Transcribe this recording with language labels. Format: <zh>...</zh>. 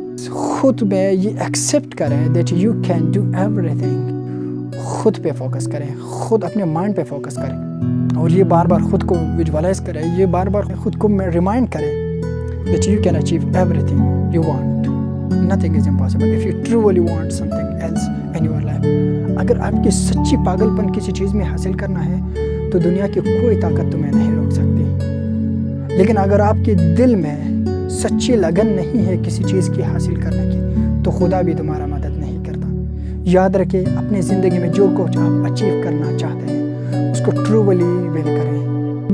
<ur>خود میں یہ ایکسیپٹ کریں</ur> <en>That you can do everything.</en> <ur>خود پہ فوکس کریں, خود اپنے مائنڈ پہ فوکس کریں اور یہ بار بار خود کو ویژوالائز کریں, یہ بار بار خود کو ریمائنڈ کریں</ur> <en>That you can achieve everything you want. Nothing is impossible if you truly want something else in your life.</en> <ur>اگر آپ کی سچی پاگل پن کسی چیز میں حاصل کرنا ہے تو دنیا کی کوئی طاقت تمہیں نہیں روک سکتی. لیکن اگر آپ کے دل میں سچی لگن نہیں ہے کسی چیز کی حاصل کرنے کی تو خدا بھی تمہارا مدد نہیں کرتا. یاد رکھیں اپنی زندگی میں جو کچھ آپ اچیو کرنا چاہتے ہیں اس کو ٹرولی ویل کریں.</ur>